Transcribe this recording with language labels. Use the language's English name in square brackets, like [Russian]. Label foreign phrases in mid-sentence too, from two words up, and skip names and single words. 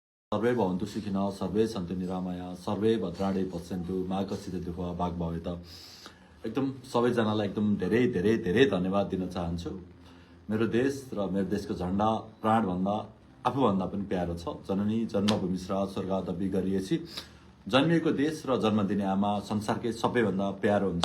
[Sanskrit] सर्वे भवन्तु सुखिनः सर्वे सन्तु निरामया सर्वे भद्राणि पश्यन्तु मा कश्चित् दुःख भाग भवेत। [Nepali] एकदम सबैजनालाई एकदम धेरै धेरै धेरै धन्यवाद दिन चाहन्छु। मेरो देश र मेरो देशको झण्डा प्राणभन्दा आफूभन्दा पनि प्यारो छ। [Sanskrit] जननी जन्मभूमि स्वर्गदपि गरिएछि। [Nepali] जन्मिएको देश र जन्म दिने आमा संसारकै सबैभन्दा प्यारो हुन्छ।